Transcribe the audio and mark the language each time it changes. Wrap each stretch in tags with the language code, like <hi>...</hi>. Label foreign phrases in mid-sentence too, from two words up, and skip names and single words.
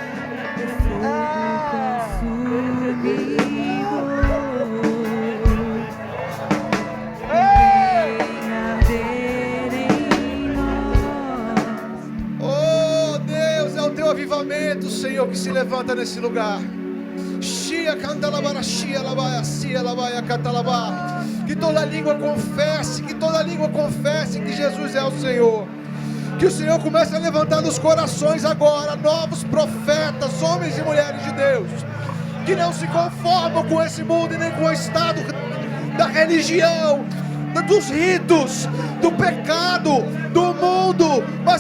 <pt>Oh Deus, é o teu avivamento, Senhor, que se levanta nesse lugar. Shia cantalabara, shia labaia, cia labaia, cantalabá. Que toda língua confesse, que toda língua confesse que Jesus é o Senhor. Que o Senhor comece a levantar nos corações agora novos profetas, homens e mulheres de Deus, que não se conformam com esse mundo e nem com o estado da religião, dos ritos, do pecado, do mundo, mas</pt>